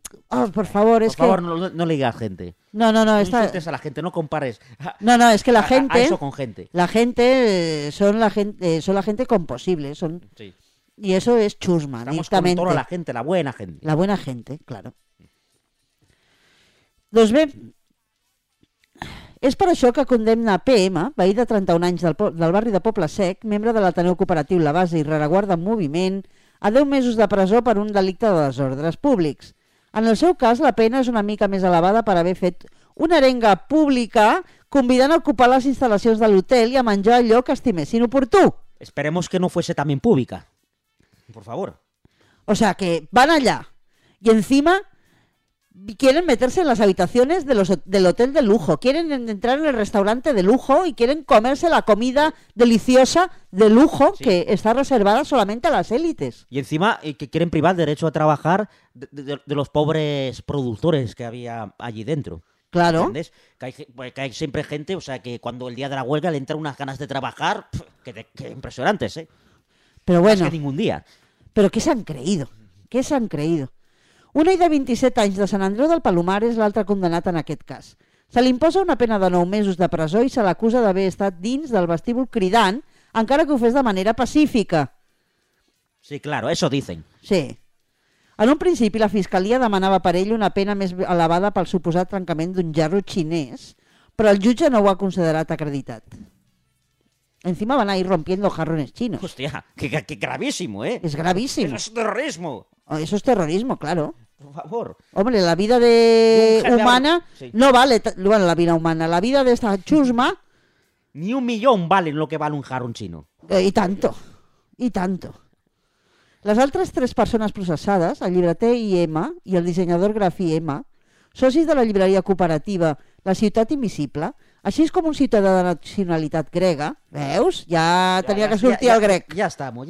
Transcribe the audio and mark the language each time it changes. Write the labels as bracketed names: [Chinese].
[Spanish] No le digas gente. No. No insultes a la gente, no compares. No, es que la gente... A eso con gente. La gente son la gente composible. Son, sí. Y eso es chusma. Estamos con toda la gente, la buena gente. La buena gente, claro. [Catalan] Doncs bé, és per això que condemna PM, veí de 31 anys del barri de Poble Sec, membre de l'Ateneu Cooperatiu La Base i Rereguarda en Moviment, a 10 mesos de presó per un delicte de desordres públics. En el seu cas, la pena és una mica més elevada per haver fet una arenga pública convidant a ocupar les instal·lacions de l'hotel i a menjar allò que estimessin oportú. [Spanish] Esperemos que no fuese también pública. Por favor. O sea, que van [Catalan] allà i [Spanish] encima quieren meterse en las habitaciones de los, del hotel de lujo, quieren entrar en el restaurante de lujo y quieren comerse la comida deliciosa de lujo, sí, que está reservada solamente a las élites. Y encima que quieren privar el derecho a trabajar de los pobres productores que había allí dentro. Claro. ¿Entiendes? Que hay siempre gente, o sea, que cuando el día de la huelga le entran unas ganas de trabajar, que impresionantes, ¿eh? Pero bueno. No es que ningún día. Pero ¿qué se han creído? ¿Qué se han creído? [Catalan] Un de 27 anys de Sant Andreu del Palomar és l'altre condemnat en aquest cas. Se li imposa una pena de 9 mesos de presó i se l'acusa d'haver estat dins del vestíbul cridant, encara que ho fes de manera pacífica. [Spanish] Sí, claro, eso dicen. Sí. [Catalan] En un principi, la fiscalia demanava per ell una pena més elevada pel suposat trencament d'un gerro xinès, però el jutge no ho ha considerat acreditat. [Spanish] Encima van a ir rompiendo jarrones chinos. Hostia, qué gravísimo, ¿eh? Es gravísimo. Eso es terrorismo. Eso es terrorismo, claro. Por favor. Hombre, la vida de humana sí, no vale. Bueno, la vida humana. La vida de esta chusma. Ni un millón vale lo que vale un jarrón chino. Y tanto. Y tanto. Las otras tres personas procesadas, el llibreter IM y el diseñador grafí M, socis de la librería cooperativa La Ciutat Invisible, [Catalan] així és com un ciutadà de nacionalitat grega, veus? Ja tenia que sortir el grec. [Spanish] Ja estamos.